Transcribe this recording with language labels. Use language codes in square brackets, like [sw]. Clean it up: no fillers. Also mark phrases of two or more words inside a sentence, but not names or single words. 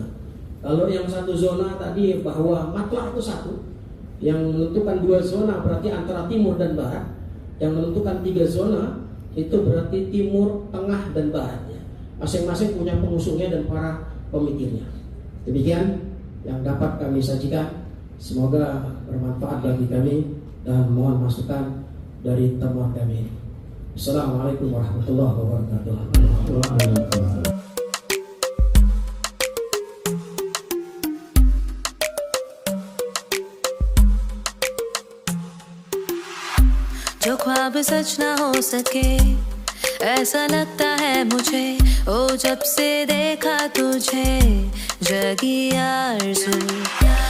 [id] Kalau yang 1 zona tadi bahwa matlah itu 1, yang menentukan 2 zona berarti antara timur dan barat, yang menentukan 3 zona itu berarti timur, tengah, dan barat. Masing-masing punya pengusungnya dan para pemikirnya. Demikian yang dapat kami sajikan. Semoga bermanfaat bagi kami dan mohon masukan dari temuan kami. [ar] السلام عليكم ورحمة الله وبركاته. [hi] जो ख्वाब सच ना हो सके ऐसा लगता है मुझे, ओ जब से देखा तुझे जगी आरज़ू।